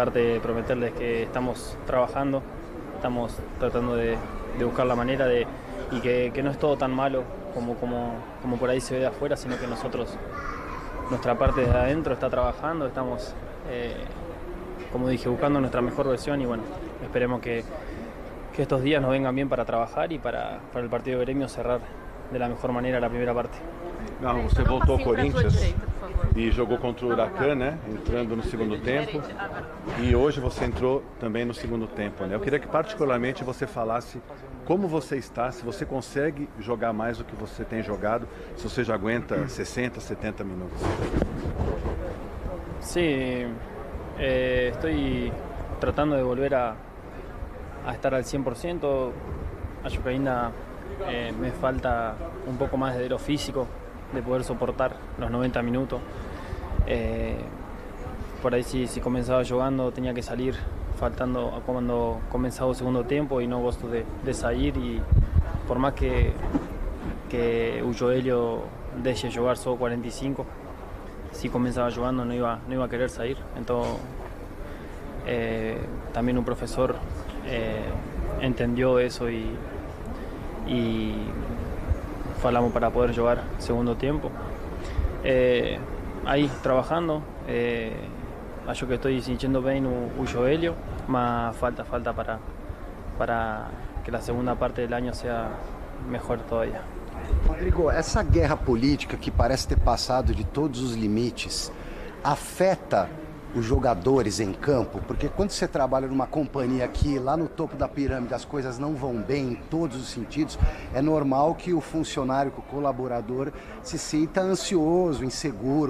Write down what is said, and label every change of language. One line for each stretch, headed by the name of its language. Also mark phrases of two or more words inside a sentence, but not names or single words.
Spanish: parte prometerles que estamos trabajando, estamos tratando de buscar la manera y que no es todo tan malo como por ahí se ve de afuera, sino que nuestra parte de adentro está trabajando, estamos, como dije, buscando nuestra mejor versión, y bueno, esperemos que estos días nos vengan bien para trabajar y para el partido de Grêmio cerrar de la mejor manera la primera parte.
Portuguese: Não, você voltou ao Corinthians e jogou contra o Huracan, né? Entrando no segundo tempo. E hoje você entrou também no segundo tempo, né? Eu queria que particularmente você falasse como você está, se você consegue jogar mais do que você tem jogado, se você já aguenta 60, 70 minutos.
Spanish: Sí, estoy tratando de volver a estar al 100%.
Portuguese: Acho que ainda me falta
Spanish: un poco más de lo físico, de poder soportar los 90 minutos. Por ahí si comenzaba jugando tenía que salir faltando cuando comenzaba el segundo tiempo y no gosto de salir, y por más que
Portuguese: o Joelho
Spanish: deje jugar solo 45, si comenzaba jugando no iba a querer salir. Entonces también un profesor entendió eso y falamos para poder jugar segundo tiempo. Ahí trabajando,
Portuguese: acho que
Spanish: estoy sintiendo bien
Portuguese: o Joelho,
Spanish: mas falta para que la segunda parte del año sea mejor todavía.
Portuguese: Rodrigo, essa guerra política que parece ter passado de todos os limites afeta os jogadores em campo? Porque quando você trabalha numa companhia aqui, lá no topo da pirâmide, as coisas não vão bem em todos os sentidos, é normal que o funcionário, que o colaborador se sinta ansioso, inseguro.